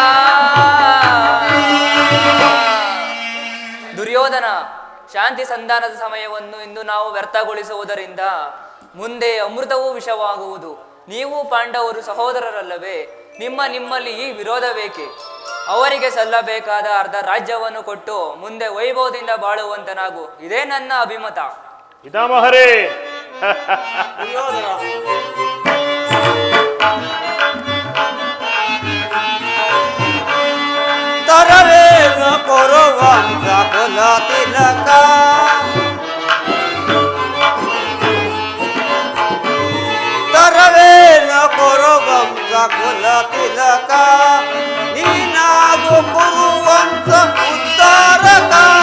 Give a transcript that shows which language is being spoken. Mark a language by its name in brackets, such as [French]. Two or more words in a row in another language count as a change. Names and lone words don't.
[Kannada] ದುರ್ಯೋಧನ, ಶಾಂತಿ ಸಂಧಾನದ ಸಮಯವನ್ನು ಇಂದು ನಾವು ವ್ಯರ್ಥಗೊಳಿಸುವುದರಿಂದ ಮುಂದೆ ಅಮೃತವೂ ವಿಷವಾಗುವುದು. ನೀವು ಪಾಂಡವರು ಸಹೋದರರಲ್ಲವೇ? ನಿಮ್ಮಲ್ಲಿ ಈ ವಿರೋಧ ಬೇಕೆ? ಅವರಿಗೆ ಸಲ್ಲಬೇಕಾದ ಅರ್ಧ ರಾಜ್ಯವನ್ನು ಕೊಟ್ಟು ಮುಂದೆ ವೈಭವದಿಂದ ಬಾಳುವಂತನಾಗು. ಇದೇ ನನ್ನ ಅಭಿಮತ. ಪಿತಾಮಹರೇ, ತರವೇನು ಕೊರುವಂತ ಕುಲ ತಿಲಕ, ತರವೇನು ಕೊರುವಂತ ಕುಲ ತಿಲಕ, ನೀನಾಗು ಕೊರುವಂತ ಉದ್ಧಾರಕ.